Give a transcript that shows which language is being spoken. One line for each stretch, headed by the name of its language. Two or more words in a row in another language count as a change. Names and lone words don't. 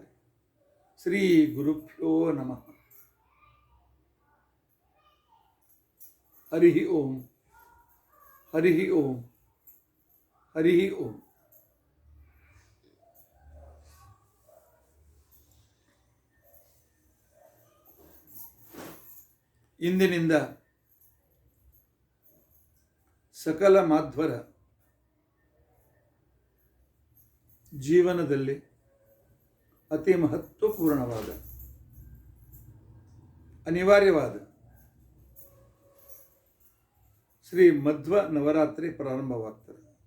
Kannada: ಶ್ರೀ ಗುರುಭ್ಯೋ ನಮಃ. ಹರಿ ಓಂ ಹರಿ ಓಂ ಹರಿ ಓಂ. ಇಂದಿನಿಂದ ಸಕಲ ಮಾಧ್ವರ ಜೀವನದಲ್ಲಿ ಅತಿ ಮಹತ್ವಪೂರ್ಣವಾದ ಅನಿವಾರ್ಯವಾದ ಶ್ರೀ ಮಧ್ವ ನವರಾತ್ರಿ ಪ್ರಾರಂಭವಾಗ್ತದೆ.